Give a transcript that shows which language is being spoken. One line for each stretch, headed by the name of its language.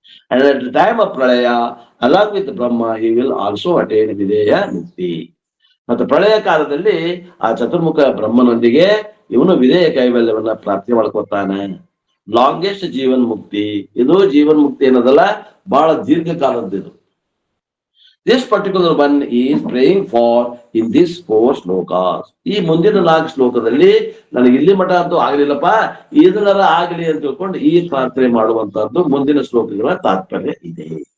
English: And at the time of pralaya along with Brahma he will also attain videha mukti.
Kannada: ಮತ್ತು ಪ್ರಳಯ ಕಾಲದಲ್ಲಿ ಆ ಚತುರ್ಮುಖ ಬ್ರಹ್ಮನೊಂದಿಗೆ ಇವನು ವಿಧೇಯ ಕೈವಲ್ಯವನ್ನ ಪ್ರಾಪ್ತಿ ಮಾಡ್ಕೊತಾನೆ.
English: Longest jivan mukti.
Kannada: ಇದು ಜೀವನ್ ಮುಕ್ತಿ ಏನದಲ್ಲ, ಬಹಳ ದೀರ್ಘ ಕಾಲದ್ದು ಇದು.
English: This particular one is praying for in this 4 shlokas.
Kannada: ಈ ಮುಂದಿನ 4 ಶ್ಲೋಕದಲ್ಲಿ ನನಗೆ ಇಲ್ಲಿ ಮಠ ಅಂತೂ ಆಗಲಿಲ್ಲಪ್ಪ, ಇದನ್ನರ ಆಗಲಿ ಅಂತ ತಿಳ್ಕೊಂಡು ಈ ಪ್ರಾರ್ಥನೆ ಮಾಡುವಂತಹದ್ದು ಮುಂದಿನ ಶ್ಲೋಕಗಳ ತಾತ್ಪರ್ಯ ಇದೆ.